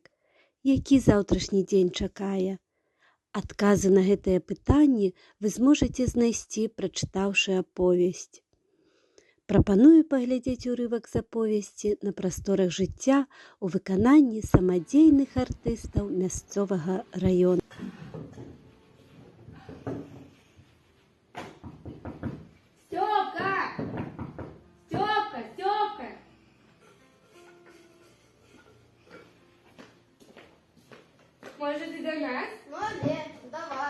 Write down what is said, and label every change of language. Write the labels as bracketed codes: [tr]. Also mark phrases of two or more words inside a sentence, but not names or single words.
[be] Які заўтрашні дзень чакае? Адказы на гэтыя пытанні вы зможаце знайсці, прачытаўшы аповесць. Прапаную паглядзець урывак з аповесці «На прасторах жыцця» у выкананні самадзейных артыстаў мясцовага раёна. [ru] Может, и до нас? Ну, нет, до вас.